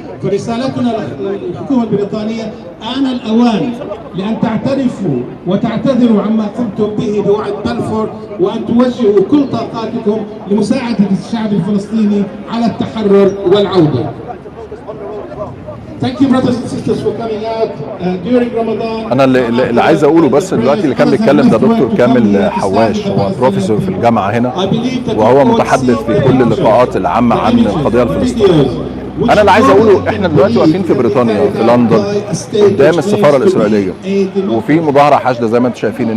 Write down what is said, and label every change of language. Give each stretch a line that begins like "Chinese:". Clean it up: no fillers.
Arabic: فرسالتنا للحكومه البريطانيه آن الأوان لأن تعترفوا وتعتذروا عما قمتم به بوعد بلفور، وأن توجهوا كل طاقاتكم لمساعدة الشعب الفلسطيني على التحرر والعودة.
English: Thank you brothers and sisters for coming out during Ramadan.
Arabic: انا اللي عايز اقوله بس دلوقتي اللي كان بيتكلم ده دكتور كامل حواش، هو بروفيسور في الجامعه هنا وهو متحدث في كل اللقاءات العامه عن القضيه الفلسطينيه. انا اللي عايز اقوله احنا دلوقتي واقفين في بريطانيا في لندن قدام السفاره الاسرائيليه، وفي مظاهره حاشده زي ما انتم شايفين.